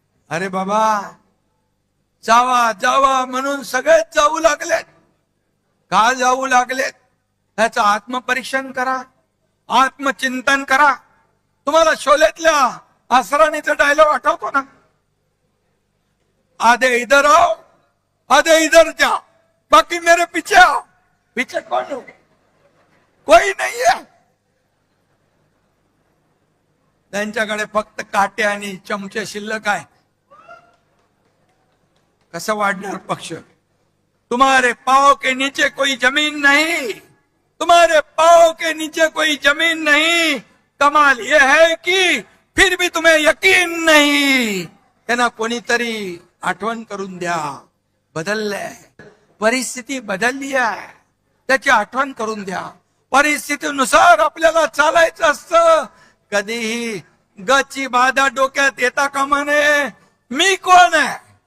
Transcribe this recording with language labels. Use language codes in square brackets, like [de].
[mr] अरे बाबा, जावा जावा म्हणून सगळेच जाऊ लागलेत. का जाऊ लागलेत? त्याचं आत्मपरीक्षण करा, आत्मचिंतन करा. तुम्हाला शोलेतल्या असराणीचा डायलॉग आठवतो ना? [hi] आधे इधर आओ, आधे इधर जाओ, बाकी मेरे पीछे आओ. पीछे कौन हो? कोई नहीं है. [mr] त्यांच्याकडे फक्त काटे आणि चमचे शिल्लक आहे. कसं वाढणार पक्ष? [hi] तुम्हारे पाव के नीचे कोई जमीन नहीं, तुम्हारे पाव के नीचे कोई जमीन नहीं. कमाल यह है कि फिर भी तुम्हें यकीन नहीं. [mr] त्यांना कोणीतरी आठवण करून द्या. बदललंय, परिस्थिती बदलली आहे, त्याची आठवण करून द्या. परिस्थितीनुसार आपल्याला चालायचं असतं. कधीही गची बाधा डोक्यात येता कामा नये. मी कोण आहे?